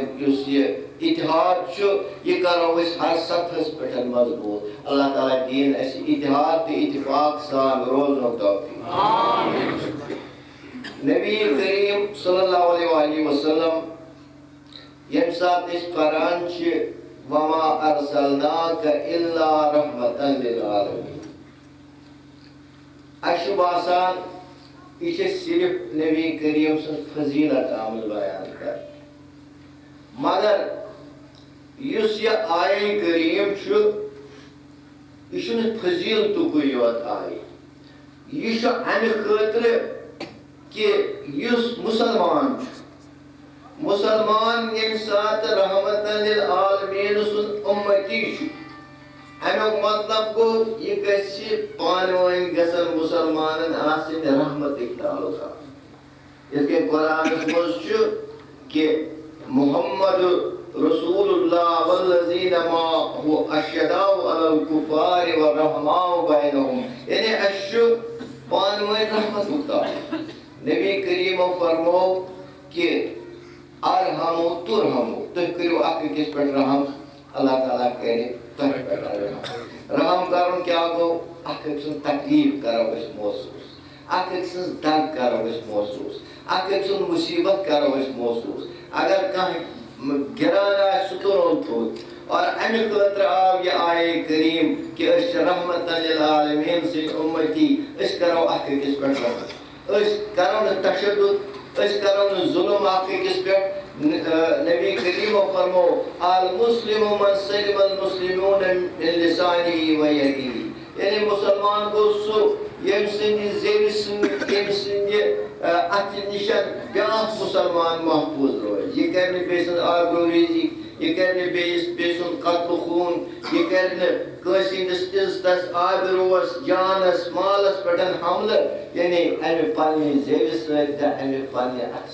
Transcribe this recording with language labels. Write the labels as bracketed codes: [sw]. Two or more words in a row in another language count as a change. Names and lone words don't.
[ks] یُس یہِ اتحاد چھُ یہِ کرو أسۍ ہر سطحس پٮ۪ٹھ مضبوٗط اللہ تعالیٰ دِیِن اَسہِ اتحاد تہٕ اتفاق سان روزنُک توفیٖق نبی کریم [ar] صلی اللہ علیہ وسلم [ks] ییٚمہِ ساتہٕ أسۍ پران چھِ [ar] وما ارسلناک الا رحمة للعالمین [ks] اَسہِ چھُ باسان یہِ چھِ صرف نبی کریم سٕنٛز فضیٖلت آمٕژ بیان کرنہٕ مگر یُس یہِ آیے کریم چھُ یہِ چھُنہٕ فضیٖلتُکُے یوت آیہِ یہِ چھُ امہِ خٲطرٕ کہ یُس مسلمان چھُ مسلمان ییٚمہِ ساتہٕ [ar] رحمتاً للعالمیٖن [ks] سُنٛد اُمتی چھُ امیُک مطلب گوٚو یہِ گژھِ پانہٕ ؤنۍ گژھن مُسلمانن آسٕنۍ رحمتٕکۍ تعلقات یِتھ کٔنۍ قرآنس منٛز چھُ کہ [ar] محمد رسول اللہ والذین معہ اشداء علی الکفار ورحماء بینہم [ks] یعنی اَسہِ چھُ پانہٕ ؤنۍ رحمتُک تعلق نبی کریمو فرمو کہ [ar] ارحمو ترحمو [ks] تُہۍ کٔرِو اکھ أکِس پٮ۪ٹھ رحم اللہ تعالیٰ کرِ تۄہہِ پٮ۪ٹھ رحم رحم کرُن کیٛاہ گوٚو اکھ أکۍ سُنٛد تکلیٖف کرو أسۍ محسوٗس اکھ أکۍ سٕنٛز دگ کرو أسۍ محسوٗس اکھ أکۍ سُنٛد مُصیبت کرو أسۍ محسوٗس اگر کانٛہہ گِران آسہِ سُہ تُلون تھوٚد اور امہِ خٲطرٕ آو یہِ آیے کریم کہ أسۍ چھِ [ar] رحمتاً للعالمیٖن [ks] سٕنٛدۍ اُمتی أسۍ کرو اکھ أکِس پٮ۪ٹھ رحم أسۍ کرو نہٕ تشدُد أسۍ کرو نہٕ ظُلم اکھ أکِس پٮ۪ٹھ نبی کریمو فرمو [ar] المسلم من سلم المسلمون من لسانه ويده [ks] یعنی مسلمان گوٚو سُہ ییٚمہِ سٕنٛدِ زیوِ سۭتۍ ییٚمہِ سٕنٛدِ اَتھٕ نِش بیٛاکھ مُسلمان محفوٗظ روزِ یہِ کرِ نہٕ بیٚیہِ سٕنٛز آبروٗریٖزی یہِ کرِ نہٕ بیٚیہِ سُنٛد قتلہٕ خوٗن یہِ کرِ نہٕ کٲنٛسہِ ہٕنٛدِس عزتس آبروٗوس جانس مالس پٮ۪ٹھ حملہٕ یعنی امہِ پننہِ زیوِ سۭتۍ تہٕ امہِ پننہِ اَتھٕ